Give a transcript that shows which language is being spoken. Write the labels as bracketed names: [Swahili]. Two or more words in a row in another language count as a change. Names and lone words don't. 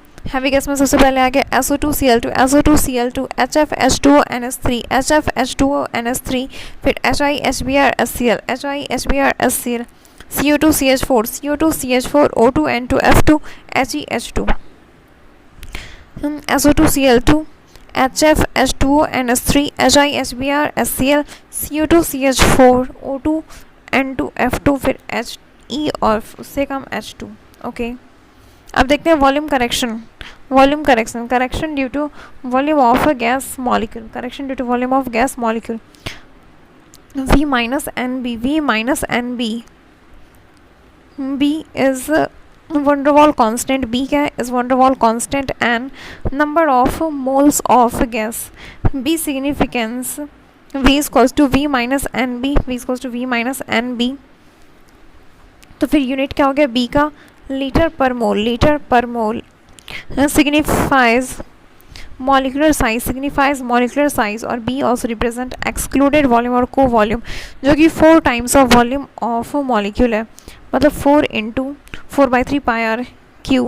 [English] heavy gas [Hindi] में सबसे पहले आ गया SO2Cl2, SO2Cl2, HFH2NS3, HFH2NS3, फिर HiHBrScl, HiHBrScl, CO2CH4, CO2CH4, O2N2F2, HeH2, SO2Cl2, HFH2NS3, HiHBrScl, CO2CH4, O2N2F2, फिर He और उससे कम H2. [English] ओके, [Hindi] अब देखते हैं [English] वॉल्यूम करेक्शन. volume correction, correction due to volume of gas molecule, correction due to volume of gas molecule. V minus NB, V minus NB, B is van der Waal constant. [Hindi] B क्या है, [English] is van der Waal constant and number of moles of gas. B significance, V is equals to V minus NB, V is equals to V minus NB. [Hindi] तो फिर यूनिट क्या हो गया B का, लीटर पर मोल, लीटर पर मोल. [English] signifies molecular size, signifies molecular size. [Hindi] और B [English] also represent excluded volume [Hindi] और [English] co volume, [Hindi] जो कि 4 [English] times of volume of molecule [Hindi] है, मतलब 4 × 4/3 πr³.